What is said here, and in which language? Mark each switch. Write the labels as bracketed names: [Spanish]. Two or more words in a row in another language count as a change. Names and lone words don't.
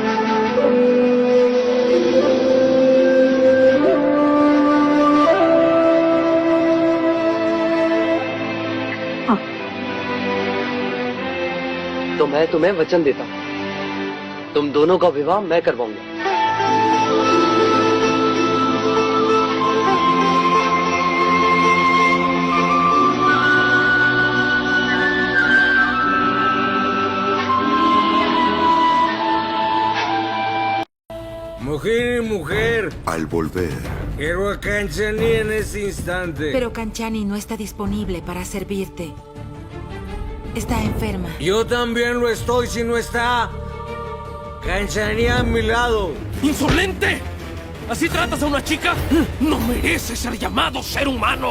[Hindi] हाँ। तो मैं तुम्हें वचन देता हूं, तुम दोनों का विवाह मैं करवाऊंगा। [Spanish] Mujer y mujer, Al volver, quiero a Kanchani en este instante. Pero Kanchani no está disponible para servirte. Está enferma. Yo también lo estoy si no está Kanchani a mi lado. ¡Insolente! ¿Así tratas a una chica? ¡No merece ser llamado ser humano!